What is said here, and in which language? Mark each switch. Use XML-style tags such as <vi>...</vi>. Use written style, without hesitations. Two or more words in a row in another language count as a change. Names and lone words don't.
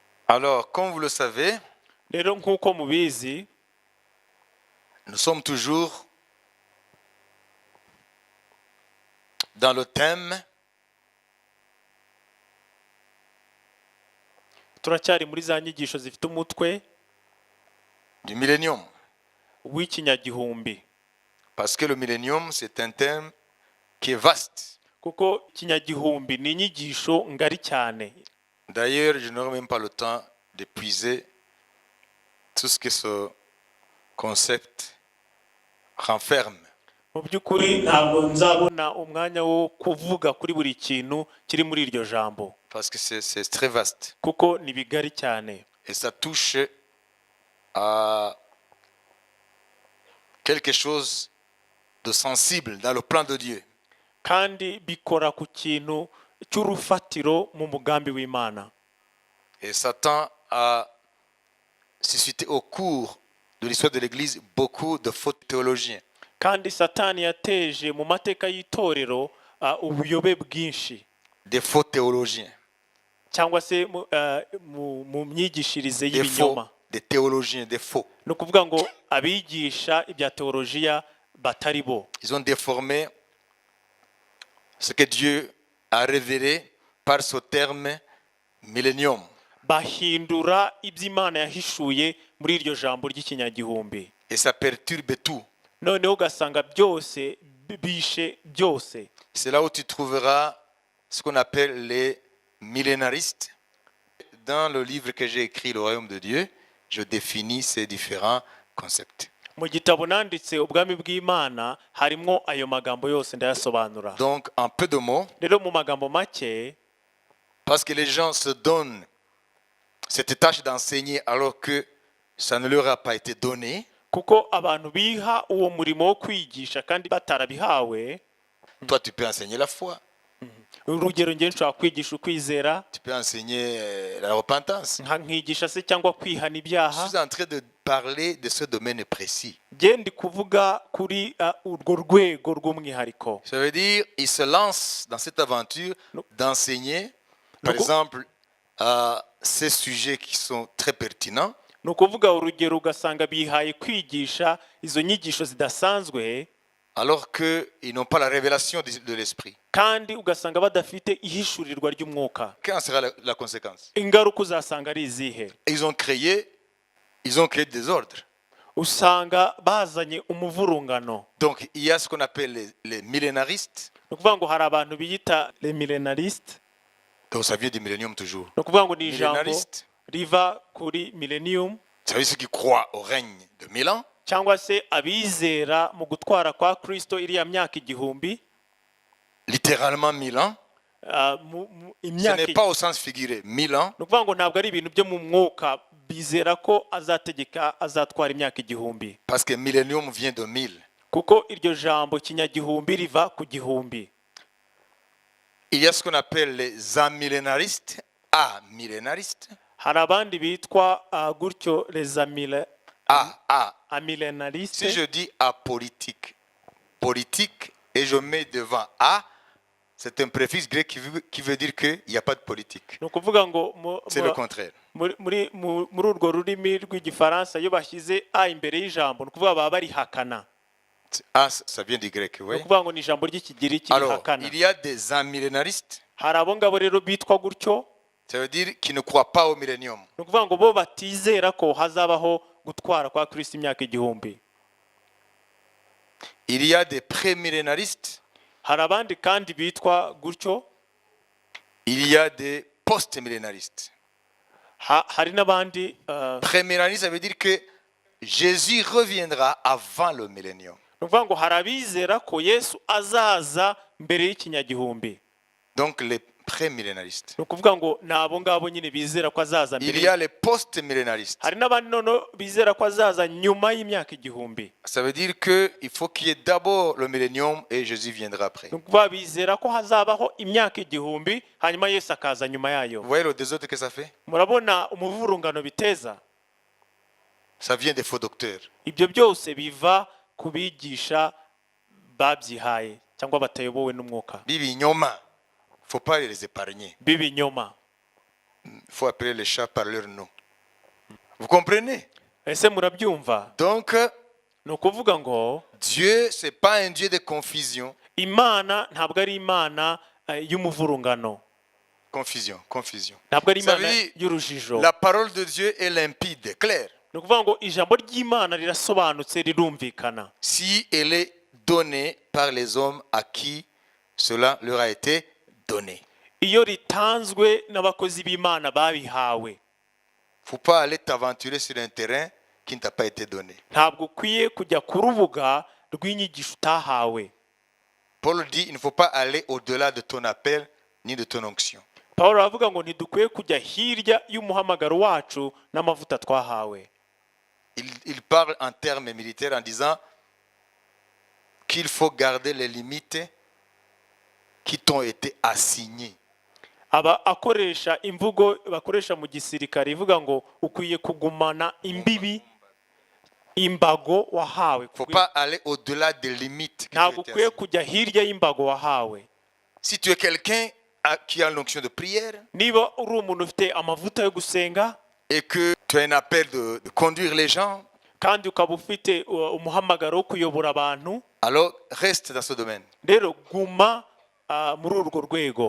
<fr>Alors, comme vous le savez,</fr> <rw>rero nk'uko mubizi</rw> <fr>nous sommes toujours dans le thème</fr> <rw>turacyari muri za nyigisho zifite umutwe</rw> <fr>du millénium.</fr> <rw>w'ikinyagihumbi,</rw> <fr>Parce que le millénium, c'est un thème qui est vaste.</fr> <rw>kuko ikinyagihumbi ni inyigisho ngari cyane.</rw> <fr>D'ailleurs, je n'aurai même pas le temps d'épuiser tout ce que ce concept renferme.</fr> <rw>Mu by'ukuri ntabwo nzabona umwanya wo kuvuga kuri buri kintu kiri muri iryo jambo,</rw> <fr>Parce que c'est très vaste.</fr> <rw>kuko ni bigari cyane</rw> <fr>Et ça touche à quelque chose de sensible dans le plan de Dieu.</fr> <rw>kandi bikora ku kintu cy'urufatiro mu mugambi w'Imana.</rw> <fr>Et Satan a suscité au cours de l'histoire de l'Église beaucoup de faux théologiens.</fr> <rw>Kandi Satani yateje mu mateka y'itorero ubuyobe bwinshi,</rw> <fr>Des faux théologiens.</fr> <rw>cyangwa se mu myigishirize</rw> <fr>Des faux,</fr> <rw>y'ibinyoma.</rw> <fr>des théologiens, des faux.</fr> <rw>Ni ukuvuga ngo abigisha ibya teolojiya batari bo</rw> <fr>Ils ont déformé ce que Dieu a révélé par ce terme millénium.</fr> <rw>bahindura iby'Imana yahishuye muri iryo jambo ry'ikinyagihumbi,</rw> <fr>Et ça perturbe tout.</fr> <rw>noneho ugasanga byose bishe byose.</rw> <fr>C'est là où tu trouveras ce qu'on appelle les millénaristes. Dans le livre que j'ai écrit, Le Royaume de Dieu, je définis ces différents concepts.</fr> <rw>Mu gitabo nanditse ubwami bw'Imana harimo ayo magambo yose ndayasobanura.</rw> <fr>Donc, en peu de mots,</fr> <rw>Rero mu magambo make,</rw> <fr>parce que les gens se donnent cette tâche d'enseigner alors que ça ne leur a pas été donné,</fr> <rw>kuko abantu biha uwo murimo wo kwigisha kandi batarabihawe.</rw> <fr>toi tu peux enseigner la foi,</fr> <rw>Urugero ngiye nshobora kwigisha ukwizera,</rw> <fr>tu peux enseigner la repentance.</fr> <rw>nkigisha se cyangwa kwihana</rw> <fr>Je</fr> <rw>ibyaha.</rw> <fr>suis en train de parler de ce domaine précis.</fr> <rw>Ngiye ndi kuvuga kuri urwo rwego rw'umwihariko.</rw> <fr>Ça veut dire ils se lancent dans cette aventure d'enseigner, par exemple, ces sujets qui sont très pertinents.</fr> <rw>Ni ukuvuga urugero ugasanga bihaye kwigisha izo nyigisho zidasanzwe,</rw> <fr>Alors qu'ils n'ont pas la révélation de l'esprit.</fr> <rw>kandi ugasanga badafite ihishurirwa ry'umwuka.</rw> <fr>Quelle sera la conséquence?</fr> <rw>Ingaruka uzasanga ari izihe?</rw> <fr>Ils ont créé des ordres.</fr> <rw>Usanga bazanye umuvurungano.</rw> <fr>Donc il y a ce qu'on appelle les millénaristes.</fr> <rw>Ni ukuvuga ngo hari abantu biyita</rw> <fr>les millénaristes. Donc ça vient du millénium toujours.</fr> <rw>Ni ukuvuga ngo ni ijambo</rw> <fr>Millénariste,</fr> <rw>riva kuri millennium,</rw> <fr>ça veut dire ceux qui croient au règne de 1000 ans.</fr> <rw>cyangwa se abizera mu gutwara kwa Kristo iriya myaka igihumbi.</rw> <fr>Littéralement 1000 ans. Ce</fr> <rw>Imyaka</rw> <fr>n'est pas au sens figuré. 1000 ans.</fr> <rw>ni ukuvuga ngo ntabwo ari ibintu byo mu mwuka, bizera ko azategeka azatwara imyaka igihumbi,</rw> <fr>Parce que millénium vient de 1000.</fr> <rw>kuko iryo jambo kinyagihumbi riva ku gihumbi.</rw> <fr>Il y a ce qu'on appelle les amillénaristes. Amillénaristes.</fr> <rw>Hari abandi bitwa gutyo</rw> <fr>les amillénaristes. Si je dis apolitique, politique, et je mets devant A, c'est un préfixe grec qui veut dire qu'il n'y a pas de politique.</fr> <rw>Ni ukuvuga ngo</rw> <fr>C'est le contraire.</fr> <rw>muri urwo rurimi rw'igifaransa iyo bashyize a imbere y'ijambo, ni ukuvuga baba barihakana.</rw> <fr>A, ça vient du grec,</fr> <rw>Ni</rw> <fr>oui.</fr> <rw>ukuvuga ngo ni ijambo ry'ikigiriki</rw> <fr>Alors,</fr> <rw>rihakana.</rw> <fr>il y a des amillénaristes,</fr> <rw>Hari abo ngabo rero bitwa gutyo,</rw> <fr>ça veut dire qu'ils ne croient pas au millénium.</fr> <rw>ni ukuvuga ngo bo batizera ko hazabaho gutwara kwa Kristo imyaka igihumbi.</rw> <fr>Il y a des prémillénaristes,</fr> <rw>Hari abandi kandi bitwa gutyo,</rw> <fr>il y a des post-millénaristes.</fr> <rw>hari n'abandi</rw> <fr>Prémillénariste, ça veut dire que Jésus reviendra avant le millénium.</fr> <rw>ni ukuvuga ngo hari abizera ko Yesu azaza mbere y'ikinyagihumbi.</rw> <fr>Donc les prémillénaristes.</fr> <rw>Ni ukuvuga ngo ni abo ngabo nyine bizera ko azaza</rw> <fr>Il y</fr> <rw>mbere.</rw> <fr>a les post-millénaristes.</fr> <rw>Hari n'abandi noneho bizera ko azaza nyuma y'imyaka igihumbi.</rw> <fr>Ça veut dire qu'il faut qu'il y ait d'abord le millénium et Jésus viendra après.</fr> <rw>Ni ukuvuga bizera ko hazabaho imyaka igihumbi hanyuma Yesu akaza nyuma yayo.</rw> <fr>Vous voyez le désordre que ça fait?</fr> <rw>Murabona umuvurungano biteza?</rw> <fr>Ça vient des faux docteurs.</fr> <rw>Ibyo byose biva ku bigisha babyihaye cyangwa batayobowe n'umwuka Bibinyoma,</rw> <fr>il ne faut pas les épargner.</fr> <rw>b'ibinyoma.</rw> <fr>Il faut appeler les chats par leur nom. Vous comprenez?</fr> <rw>ese murabyumva?</rw> <fr>Donc,</fr> <rw>Ni ukuvuga ngo</rw> <fr>Dieu, ce n'est pas un Dieu de confusion.</fr> <rw>imana ntabwo ari imana y'umuvurungano,</rw> <fr>Confusion.</fr> <rw>ntabwo ari</rw> <fr>Ça</fr> <rw>imana</rw> <fr>veut dire,</fr> <rw>y'urujijo.</rw> <fr>la parole de Dieu est limpide, claire.</fr> <rw>Ni ukuvuga ngo ijambo ry'imana rirasobanutse, rirumvikana.</rw> <fr>Si elle est donnée par les hommes à qui cela leur a été donné.</fr> <rw>Iyo ritanzwe n'abakozi b'imana babihawe,</rw> <fr>Faut pas aller t'aventurer sur un terrain qui ne t'a pas été donné.</fr> <rw>ntabwo ukwiye kujya ku rubuga rw'inyigisho utahawe.</rw> <fr>Paul dit, il ne faut pas aller au-delà de ton appel ni de ton onction.</fr> <rw>Pawulo aravuga ngo ntidukwiye kujya hirya y'umuhamagaro wacu n'amavuta twahawe.</rw> <fr>Il parle en termes militaires en disant qu'il faut garder les limites qui t'ont été assignées.</fr> <rw>Aba akoresha imvugo bakoresha mu gisirikare ivuga ngo ukwiye kugumana imbibi, imbago wahawe.</rw> <fr>Il ne faut pas aller au-delà des limites qui</fr> <rw>Ntabwo</rw> <fr>t'ont été</fr> <rw>ukwiye</rw> <fr>assignées.</fr> <rw>kujya hirya y'imbago wahawe.</rw> <fr>Si tu es quelqu'un qui a l'onction de prière</fr> <rw>Niba uri umuntu ufite amavuta yo gusenga</rw> <fr>et que tu as un appel de conduire les gens,</fr> <rw>kandi ukaba ufite umuhamagaro wo kuyobora abantu,</rw> <fr>alors reste dans ce domaine</fr> <rw>rero guma muri urwo rwego,</rw>